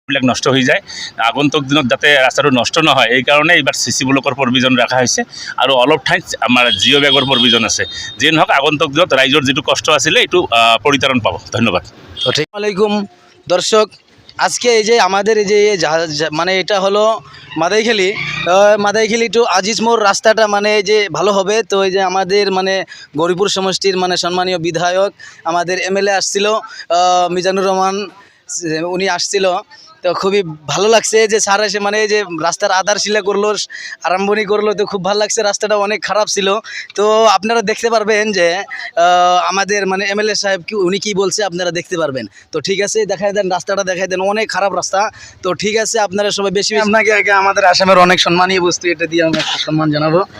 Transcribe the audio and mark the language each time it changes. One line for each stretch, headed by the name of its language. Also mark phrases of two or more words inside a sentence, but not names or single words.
Assamese: বিলাক নষ্ট হয়ে যায় আগন্তুক দিনত যাতে রাস্তাটো নষ্ট নহয় এই কারণে এইবার সিসি ব্লকৰ প্ৰভিজন ৰাখা হৈছে আৰু অলপ ঠাইত আমাৰ জিঅ' বেগৰ প্ৰভিজন আছে যে নহওক আগন্তুক দিনত ৰাইজৰ যেটো কষ্ট আছিলে এইটো পৰিত্ৰাণ পাব ধন্যবাদ
Bangla: আসসালামু আলাইকুম দর্শক আজকে এই যে আমাদের এই যে মানে এটা হলো মাদাইখালি টু আজিজ মোড় রাস্তাটা মানে যে ভালো হবে তো এই যে আমাদের মানে গৌরীপুর সমষ্টির মানে সম্মানীয় বিধায়ক আমাদের এমএলএ আসছিল মিজানুর রহমান উনি আসছিল তো খুবই ভালো লাগছে যে স্যার এসে মানে যে রাস্তার আধারশিলা করলো আরম্ভনি করলো তো খুব ভালো লাগছে রাস্তাটা অনেক খারাপ ছিল তো আপনারা দেখতে পারবেন যে আমাদের মানে এমএলএ সাহেব কি উনি কি বলছে আপনারা দেখতে পারবেন তো ঠিক আছে দেখাই দেন রাস্তাটা দেখাই দেন অনেক খারাপ রাস্তা তো ঠিক আছে আপনারা সবাই বেশি আপনাকে আগে আমাদের আসামের অনেক সম্মানীয় বস্তু এটা দিয়ে আমি একটা সম্মান জানাবো